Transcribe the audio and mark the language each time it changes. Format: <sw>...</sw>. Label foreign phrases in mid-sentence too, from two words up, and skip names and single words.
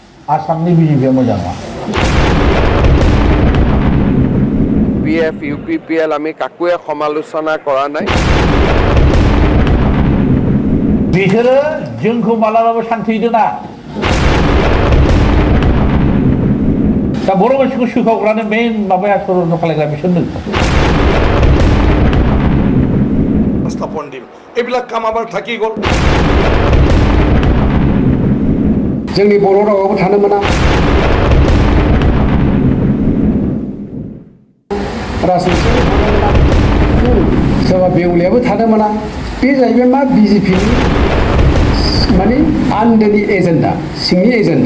<brx>आसामनि बिजेपिया मोजां नङा।</brx> <as>PF UPPL আমি কাকোৱে সমালোচনা কৰা নাই।</as> <brx>बिसोरो जोंखौ मालाबाबो शान्ति दोना। दा बर' मानसिखौ सोखावग्रानो मेन माबाया षড়यन्त्र खालायग्रा बिसोरनो।</brx> <as>স্থাপন দিম এইবিলাক কাম আমাৰ থাকি গ'ল।</as> <brx>जोंनि बर' रावाबो थानो मोना, राजनिथियाबो थानो मोना, सोरबा बेवलियाबो थानो मोना। बे जाहैबाय मा बिजेपिनि माने आन्दोनि एजेन्डा, सिंनि एजेन्डा।</brx>